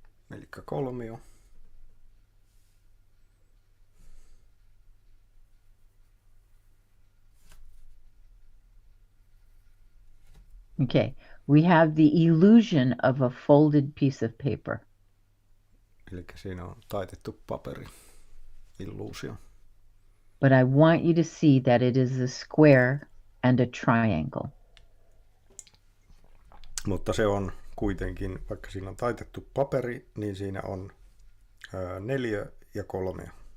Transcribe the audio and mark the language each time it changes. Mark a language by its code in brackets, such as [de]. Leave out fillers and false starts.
[fi] Elikkä kolmio. [en] Okay, we have the illusion of a folded piece of paper. [fi] Elikkä siinä on taitettu paperi. Illuusio. [en] But I want you to see that it is a square and a triangle. [fi] Mutta se on kuitenkin, vaikka siinä on taitettu paperi, niin siinä on 4 ja 3.